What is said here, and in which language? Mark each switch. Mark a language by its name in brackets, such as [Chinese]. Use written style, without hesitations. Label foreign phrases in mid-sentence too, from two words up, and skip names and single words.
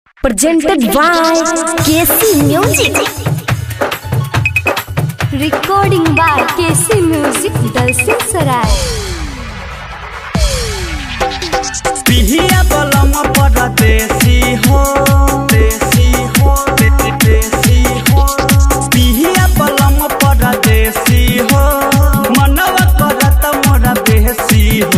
[English] Presented by KC Music. Recording by KC Music, Dalsin Sarai. [Bhojpuri] पिहिया बलम परदेसी हो, देसी हो, देसी हो। पिहिया बलम परदेसी हो, मनवा करत मोरा बेसी हो।